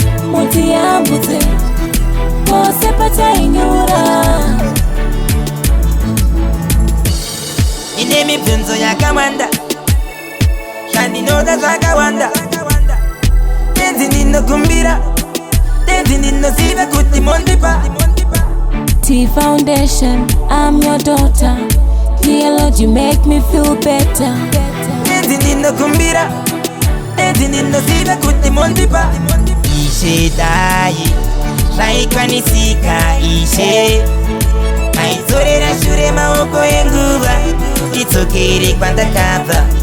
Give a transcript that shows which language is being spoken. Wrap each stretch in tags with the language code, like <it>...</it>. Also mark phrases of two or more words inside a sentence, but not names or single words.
<sn>Mutiyambutse pose patainyura. Ine mibvunzo yakawanda. Zvandinoda zvakawanda. Tenzi ndinokumbira. Tenzi ndinoziva kuti mondipa.</sn> <en>T Foundation, I'm your daughter. Dear Lord, you make me feel better.</en> <sn>Tenzi ndinokumbira. Tenzi ndinoziva kuti mondipa. Ishe dai, zvaikwanisika, Ishe. Zorera shure maoko enguva, tidzokere kwandakabva.</sn>